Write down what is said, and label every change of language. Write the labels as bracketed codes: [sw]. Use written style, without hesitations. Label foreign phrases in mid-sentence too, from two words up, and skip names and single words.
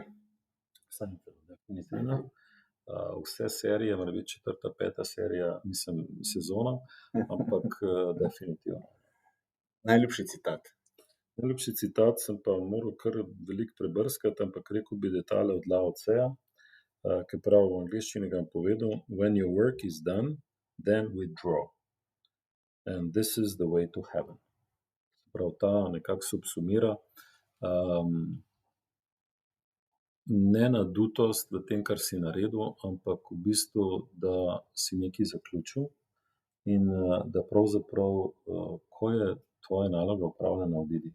[sl] Seinfeld, definitivno. Vse serije, mora biti 4., 5. serija, mislim, sezona, ampak definitivno. Najljubši citat? Najljubši citat sem pa moral kar veliko prebrskati, ampak rekel bi, da je tale od Lao Tseja, ki pravi v angleščini, ga bom povedal: [en] When your work is done, then withdraw. And this is the way to heaven. [sl] Prav ta nekako subsumira ne nadutost v tem, kar si naredil, ampak v bistvu, da si nekaj zaključil in da pravzaprav, ko je tvoja naloga opravljena, odidi.